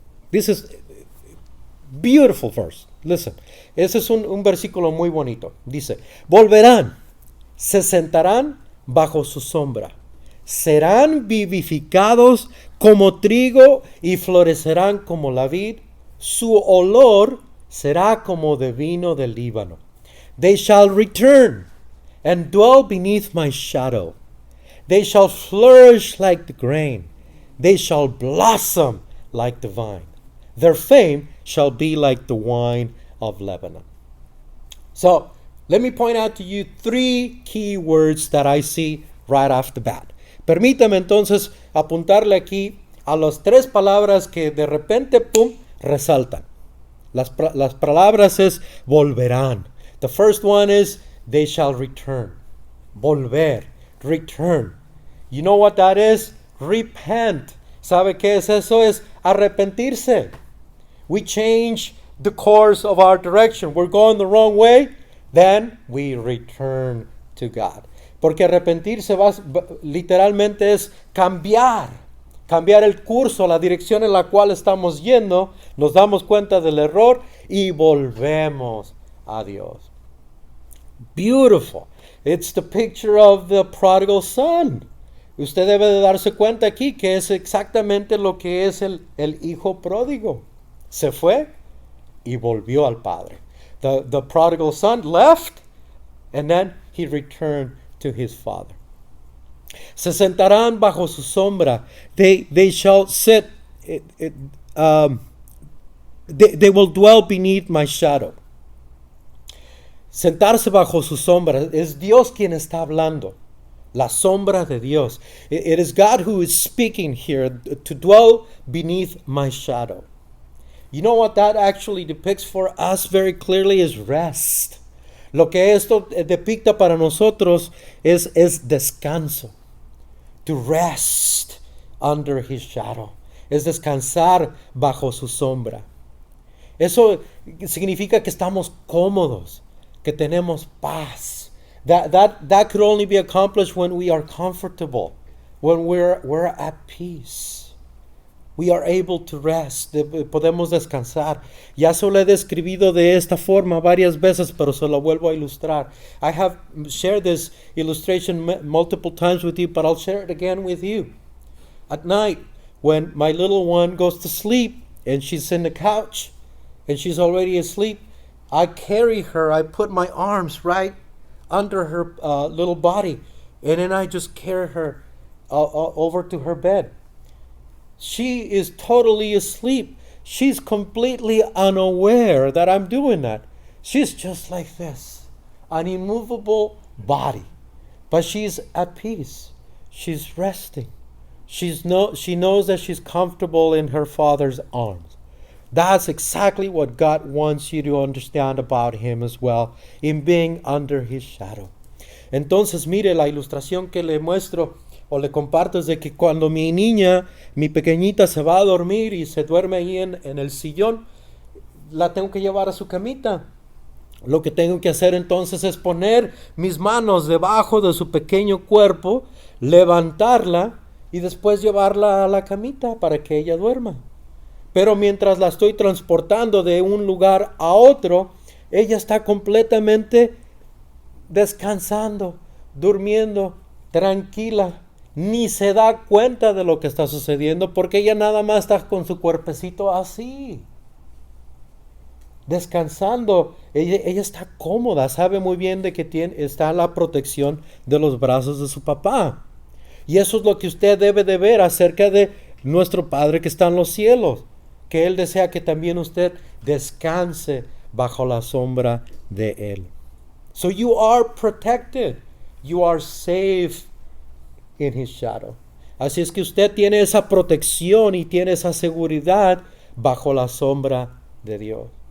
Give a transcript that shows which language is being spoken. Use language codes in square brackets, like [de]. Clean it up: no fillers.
[en] This is beautiful verse. Listen. [es] Ese es un versículo muy bonito. Dice, volverán, se sentarán bajo su sombra, serán vivificados como trigo y florecerán como la vid. Su olor será como de vino del Líbano. [en] They shall return and dwell beneath my shadow. They shall flourish like the grain. They shall blossom like the vine. Their fame shall be like the wine of Lebanon. So, let me point out to you 3 key words that I see right off the bat. [es] Permítame entonces apuntarle aquí a las 3 palabras que de repente, pum, resaltan. Las palabras es volverán. [en] The first one is they shall return. Volver, return. You know what that is? Repent. [es] ¿Sabe qué es eso? Es arrepentirse. [en] We change the course of our direction. We're going the wrong way. Then we return to God. [es] Porque arrepentirse literalmente es cambiar el curso, la dirección en la cual estamos yendo, nos damos cuenta del error y volvemos a Dios. [en] Beautiful. It's the picture of the prodigal son. [es] Usted debe de darse cuenta aquí que es exactamente lo que es el hijo pródigo. Se fue y volvió al padre. [en] The prodigal son left and then he returned to his father. [es] Se sentarán bajo su sombra. [en] They shall sit. They will dwell beneath my shadow. [es] Sentarse bajo su sombra. Es Dios quien está hablando. La sombra de Dios. [en] It is God who is speaking here. To dwell beneath my shadow. You know what that actually depicts for us very clearly is rest. [es] Lo que esto depicta para nosotros es descanso. [en] To rest under his shadow. [es] Es descansar bajo su sombra. Eso significa que estamos cómodos, que tenemos paz. [en] That could only be accomplished when we are comfortable, when we're at peace. We are able to rest. [es] Podemos descansar. Ya se lo he describido de esta forma varias veces, pero se lo vuelvo a ilustrar. [en] I have shared this illustration multiple times with you, but I'll share it again with you. At night, when my little one goes to sleep and she's in the couch and she's already asleep, I carry her. I put my arms right under her little body, and then I just carry her over to her bed. She is totally asleep. She's completely unaware that I'm doing that. She's just like this, an immovable body. But she's at peace. She's resting. She knows that she's comfortable in her Father's arms. That's exactly what God wants you to understand about Him as well, in being under His shadow. [es] Entonces, mire la ilustración que le muestro. o le comparto es de que cuando mi niña, mi pequeñita se va a dormir y se duerme ahí en el sillón, la tengo que llevar a su camita. Lo que tengo que hacer entonces es poner mis manos debajo de su pequeño cuerpo, levantarla y después llevarla a la camita para que ella duerma. Pero mientras la estoy transportando de un lugar a otro, ella está completamente descansando, durmiendo, tranquila. Ni se da cuenta de lo que está sucediendo porque ella nada más está con su cuerpecito así, descansando. Ella está cómoda, sabe muy bien de que está la protección de los brazos de su papá. Y eso es lo que usted debe de ver acerca de nuestro Padre que está en los cielos, que Él desea que también usted descanse bajo la sombra de Él. [en] So you are protected, you are safe in His shadow. [es] Así es que usted tiene esa protección y tiene esa seguridad bajo la sombra de Dios.